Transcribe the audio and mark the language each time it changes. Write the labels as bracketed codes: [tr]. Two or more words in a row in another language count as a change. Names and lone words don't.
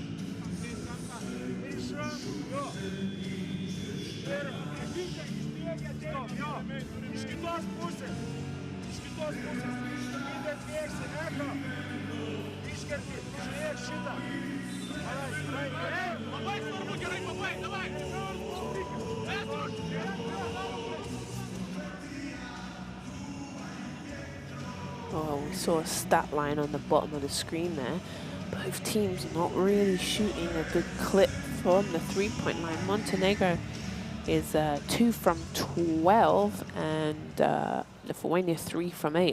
[lt] Iš rankų, jo. Ir išbėgi atbėgi, jo. Iš kitos pusės, pildė atbėgsi, eka, iškerti, žiūrėk šitą. Gerai, labai svarbu, gerai, pabaig, davai. [en] Oh, we saw a stat line on the bottom of the screen there. Both teams not really shooting a good clip from the three-point line. Montenegro is 2 from 12 and Lithuania 3 from 8.